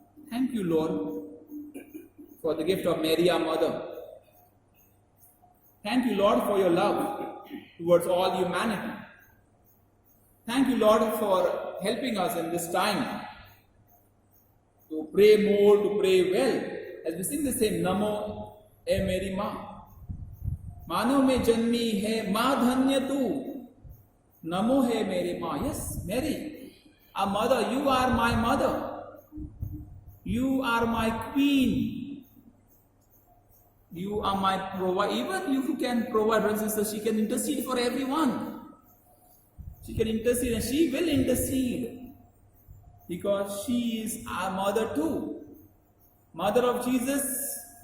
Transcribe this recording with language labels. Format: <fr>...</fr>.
<en>Thank you, Lord, for the gift of Mary, our Mother. Thank you, Lord, for your love towards all humanity. Thank you, Lord, for helping us in this time to pray more, to pray well. As we sing the same, Namo E Meri Ma.</en> <hi>मानव में जन्मी है माँ धन्य तू नमो है मेरी माँ.</hi> <en>Yes, Mary, our mother, you are my mother, you are my queen, you are my provider. Even you who can provide, brothers and sisters, she can intercede for everyone. She can intercede, and she will intercede, because she is our mother too, mother of Jesus.</en>